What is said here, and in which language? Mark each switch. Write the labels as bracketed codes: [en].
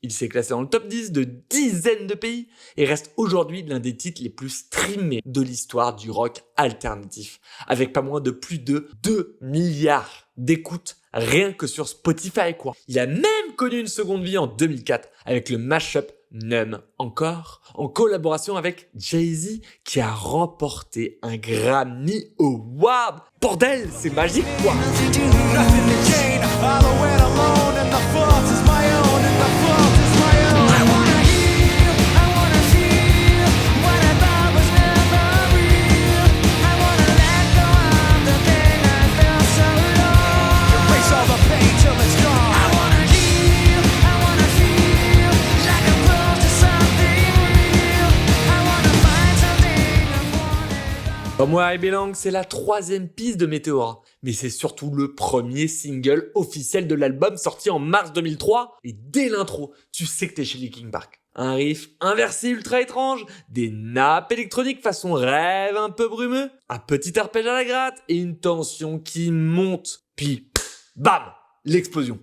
[fr] Il s'est classé dans le top 10 de dizaines de pays et reste aujourd'hui l'un des titres les plus streamés de l'histoire du rock alternatif, avec pas moins de plus de 2 milliards d'écoutes rien que sur Spotify, quoi. Il a même connu une seconde vie en 2004 avec le mashup Numb encore, en collaboration avec Jay-Z qui a remporté un Grammy Award. Bordel, c'est magique, quoi. [en] Nothing to lose, nothing to gain. All the way alone, and the fault is my own, and the fault is my own. I wanna heal, I wanna feel what I thought was never real. I wanna let go of the thing I felt so long. Erase all the pain till it's gone. I wanna heal, I wanna feel like I'm close to something real. I wanna find something I've wanted. [fr] Somewhere I Belong, c'est la 3e piste de Meteora, mais c'est surtout le premier single officiel de l'album sorti en mars 2003, et dès l'intro, tu sais que t'es chez Linkin Park. Un riff inversé ultra étrange, des nappes électroniques façon rêve un peu brumeux, un petit arpège à la gratte et une tension qui monte, puis bam, l'explosion.